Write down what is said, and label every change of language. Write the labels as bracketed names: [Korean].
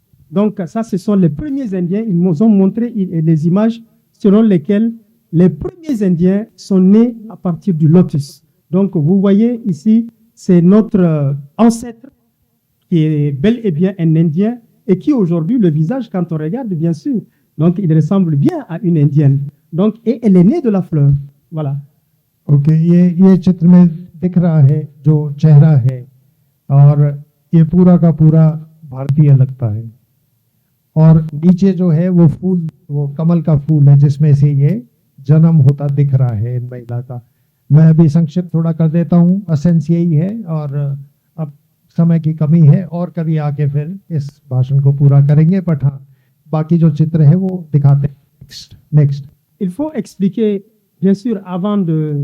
[French] Donc ça, ce sont les premiers Indiens. Ils nous ont montré les images selon lesquelles les premiers Indiens sont nés à partir du lotus. Donc vous voyez ici, c'est notre ancêtre qui est bel et bien un Indien et qui aujourd'hui, le visage, quand on regarde, bien sûr, donc il ressemble bien à une Indienne. Donc, et elle est née de la fleur. Voilà. [Hindi] Okay, ये चित्र में दिख रहा है जो चेहरा है, और ये पूरा का पूरा भारतीय लगता है। और नीचे जो है वो फूल, वो कमल का फूल है जिसमें से ये जन्म होता दिख रहा है इन महिला का। मैं अभी संक्षिप्त थोड़ा कर देता हूँ, असेंस यही है, और अब समय की कमी है और कभी आके फिर इस भाषण को पूरा करेंगे। बट हाँ, बाकी जो चित्र है वो दिखाते हैं। [English] Next. [French] Il faut expliquer, bien sûr, avant de...